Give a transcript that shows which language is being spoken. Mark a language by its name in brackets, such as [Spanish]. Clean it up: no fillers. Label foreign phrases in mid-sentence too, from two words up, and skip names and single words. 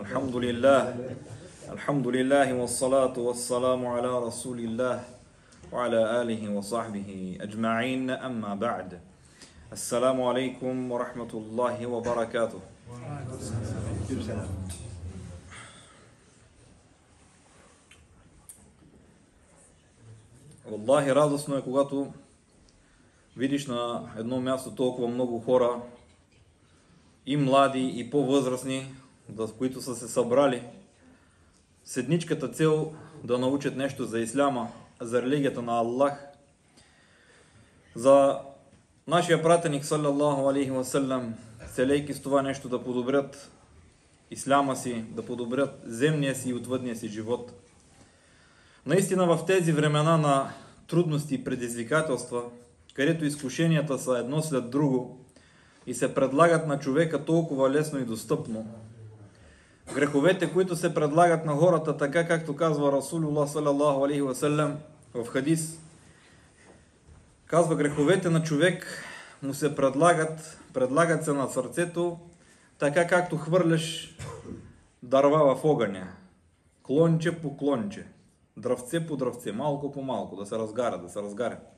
[Arabic] الحمد لله والصلاة والسلام على رسول الله وعلى آله وصحبه أجمعين. أما بعد، السلام عليكم ورحمة الله وبركاته. [Bulgarian] Валлахи, радостно е, когато видиш на едно място толкова много хора, и млади, и по-възрастни, които са се събрали с едничката цел да научат нещо за исляма, за религията на Аллах, за нашия пратеник, [Arabic] صلى الله عليه وسلم, [Bulgarian] целейки с това нещо да подобрят исляма си, да подобрят земния си и отвъдния си живот. Наистина в тези времена на трудности и предизвикателства, където изкушенията са едно след друго и се предлагат на човека толкова лесно и достъпно, греховете, които се предлагат на хората, така както казва Расулуллах [Arabic] صلى الله عليه وسلم [Bulgarian] в хадис, казва: греховете на човек му се предлагат се на сърцето, така както хвърляш дърва в огъня, клонче по клонче, дръвце по дръвце, малко по малко, да се разгаря.